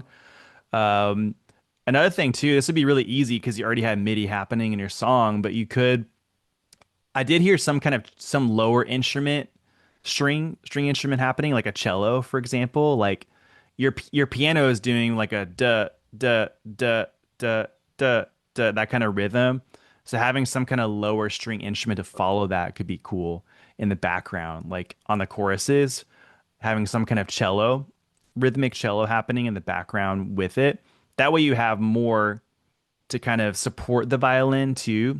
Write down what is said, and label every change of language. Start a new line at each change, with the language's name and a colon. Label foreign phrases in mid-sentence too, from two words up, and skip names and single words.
English: Um, Another thing too, this would be really easy because you already have MIDI happening in your song, but you could. I did hear some lower instrument string instrument happening, like a cello, for example. Like your piano is doing like a duh duh duh duh duh duh that kind of rhythm. So having some kind of lower string instrument to follow that could be cool in the background, like on the choruses, having some kind of cello, rhythmic cello happening in the background with it. That way you have more to kind of support the violin too.